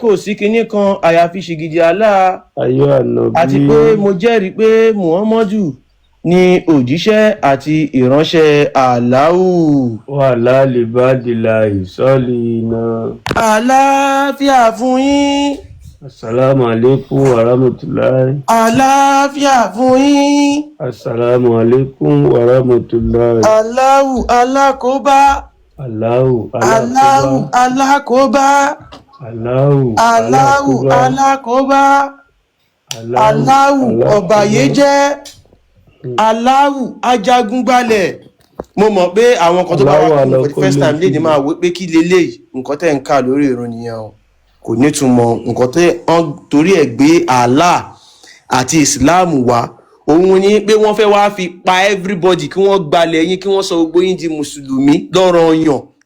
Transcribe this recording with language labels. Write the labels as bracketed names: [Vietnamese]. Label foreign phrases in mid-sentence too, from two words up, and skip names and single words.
[Yoruba] kò sí kinní kan àyàfi ṣìgìdì Allah, Ayé ànábì. àti pé mo jẹ́rìí pé Muhammadu ni òjíṣẹ́ àti ìránṣẹ́ Allahu. Wà lálẹ́ bá dìlà ìsọ́lì iná. Àlàáfíà fún yín. [Arabic] السلام عليكم ورحمة الله. [Yoruba] Àlàáfíà fún yín. [Arabic] السلام عليكم ورحمة الله. [Yoruba] Allahu alákòóbá. Allahu Allahu alákòóbá. Allahu Allahu alákòóbá. Allahu ọ̀bàyéjẹ́. Allahu ajagunbalẹ̀. Mo mọ̀ pé àwọn kan tó bá wà fún [English] for the first time [Yoruba] léde máa wí pé kí leléyìí, nǹkan tẹ́ ń kà lórí ìrun nìyẹn o. Kò nítumọ̀, nǹkan tẹ́ wọ́n torí ẹ̀ gbé Allah àti Islam wá. Òun ni pé wọ́n fẹ́ wá fi pa everybody, kí wọ́n gbalẹ̀ yín, kí wọ́n sọ gbogbo yín di mùsùlùmí lọ́ranyàn.